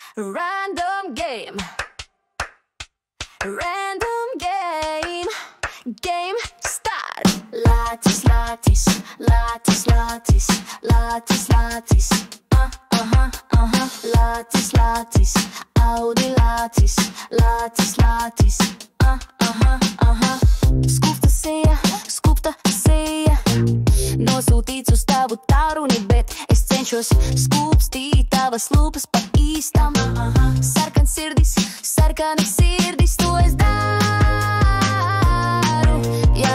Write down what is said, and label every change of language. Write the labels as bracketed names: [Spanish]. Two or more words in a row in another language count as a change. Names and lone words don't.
[English] Random game. Random game. Game start. Latis, latis, latis, latis, latis, latis. Latis, latis, Audi latis, latis, latis. [Latvian] Skūpta seja, nosūtīts uz tavu tālruni, bet es cenšos skūpstīt tavas lūpas pa īstam. Sarkanas sirdis, to es daru, jā.